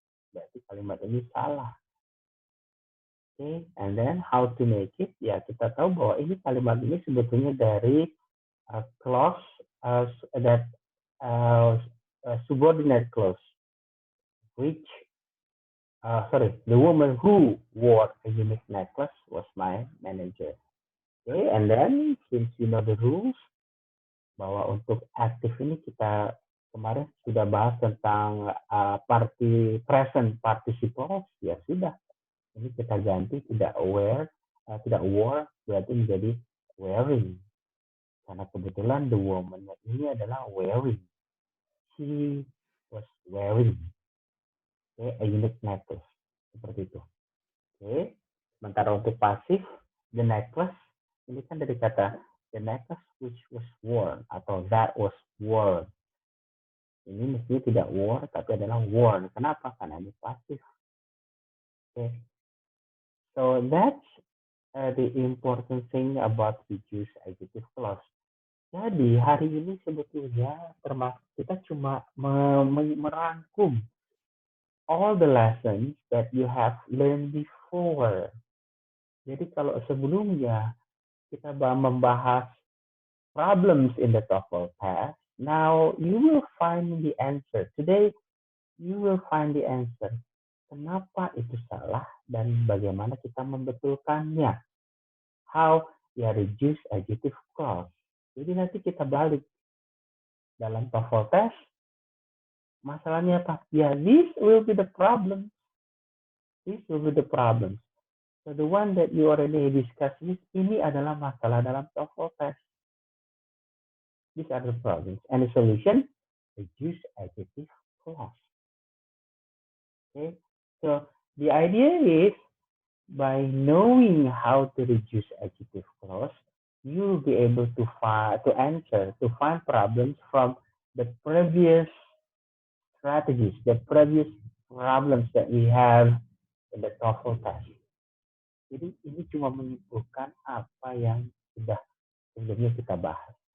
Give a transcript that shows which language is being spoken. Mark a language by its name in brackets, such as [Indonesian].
[Indonesian] Berarti kalimat ini salah. [English] Oke, and then how to make it? [Indonesian] Ya, kita tahu bahwa ini kalimat ini sebetulnya dari [English] clause that subordinate clause, which the woman who wore a unique necklace was my manager. Okay, and then since you know the rules, [Indonesian] bahwa untuk active ini kita kemarin sudah bahas tentang present participle, ya sudah. Ini kita ganti tidak tidak wore, berarti menjadi wearing. Karena kebetulan the woman ini adalah wearing. [English] She was wearing a unique necklace. [Indonesian] Seperti itu. Oke. Sementara untuk pasif, the necklace, ini kan dari kata [English] the necklace which was worn [Indonesian] atau [English] that was worn. [Indonesian] Ini mestinya tidak worn, tapi adalah worn. Kenapa? Karena ini pasif. Oke. [English] So that's the important thing about reduced adjective clause. [Indonesian] Jadi hari ini sebetulnya termasuk kita cuma merangkum [English] all the lessons that you have learned before. [Indonesian] Jadi kalau sebelumnya kita membahas [English] problems in the TOEFL test, now you will find the answer. Today you will find the answer. [Indonesian] Kenapa itu salah dan bagaimana kita membetulkannya. How ya reduce adjective clause. Jadi nanti kita balik dalam TOEFL test. Masalahnya apa? [English] Ya, this will be the problem. This will be the problem. So the one that you already discussed [Indonesian] ini adalah masalah dalam [English] TOEFL test. These are the problems. And the solution, reduce adjective clause. Okay. So the idea is by knowing how to reduce adjective clause, you will be able to find problems from the previous strategies, the previous problems that we have in the TOEFL test. [Indonesian] Jadi ini cuma menyimpulkan apa yang sudah sebelumnya kita bahas.